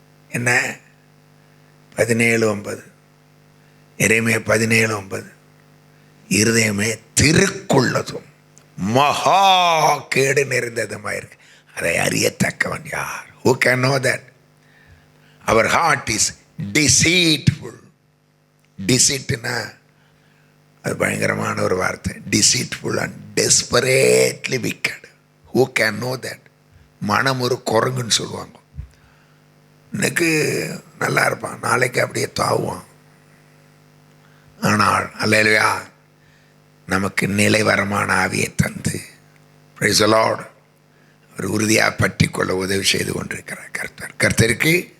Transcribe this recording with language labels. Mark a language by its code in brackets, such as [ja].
[ta] என்ன 17:9 எரேமியா 17:9 இருதயமே திருக்குள்ளதும் மகா கேடு நிறைந்ததுமாயிருக்கு, அதை அறியத்தக்கவன் யார்? [en] Who can know that? Our heart is deceitful. [ta] Deceitனா அது பயங்கரமான ஒரு வார்த்தை. [en] Deceitful and desperately wicked. Who can know that? [ta] மனம் ஒரு குரங்குன்னு சொல்லுவாங்க. இன்னைக்கு நல்லா இருப்பான், நாளைக்கு அப்படியே தாவுவான். ஆனால் அல்லேலூயா, நமக்கு நிலைவரமான ஆவியை தந்து பிரைஸ் தி லார்ட் ஒரு உறுதியாக பற்றி கொள்ள உதவி செய்து கொண்டிருக்கிறார் கர்த்தருக்கு.